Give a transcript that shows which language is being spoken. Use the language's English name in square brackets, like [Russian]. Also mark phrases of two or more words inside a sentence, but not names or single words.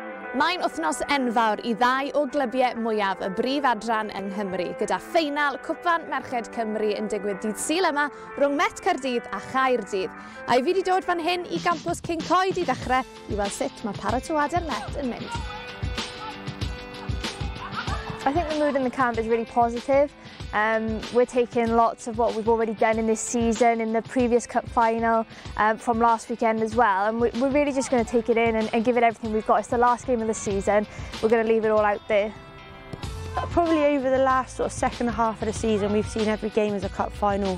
[Welsh] Mae'n wythnos enfawr I ddau o glybiau mwyaf y brif adran yng Nghymru, gyda ffeinal Cwpan Merched Cymru yn digwydd dydd Sul yma rhwng Met Caerdydd a Chaerdydd. A fi wedi dod fan hyn I gampws King Coed I ddechrau I weld sut mae paratoadau'r Met yn mynd. [English] I think the mood in the camp is really positive. We're taking lots of what we've already done in this season, in the previous cup final, from last weekend as well. And we're really just going to take it in and give it everything we've got. It's the last game of the season. We're going to leave it all out there. Probably over the last second half of the season, we've seen every game as a cup final.